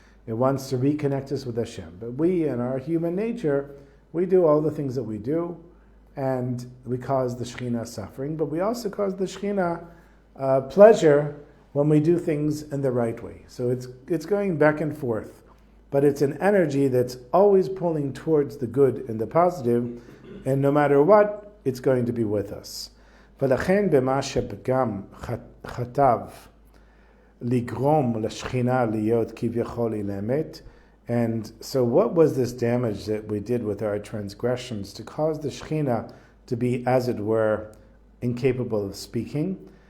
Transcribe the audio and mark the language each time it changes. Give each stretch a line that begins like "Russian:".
English: It wants to reconnect us with Hashem. But we, in our human nature, we do all the things that we do, and we cause the Shechina suffering, but we also cause the Shechina pleasure when we do things in the right way. So it's going back and forth, but it's an energy that's always pulling towards the good and the positive, and no matter what, it's going to be with us.
Hebrew: ולכן במה שפגם חטב לגרום לשכינה להיות כביכול אילמת.
English: And so what was this damage that we did with our transgressions to cause the Shechina to be, as it were, incapable of speaking?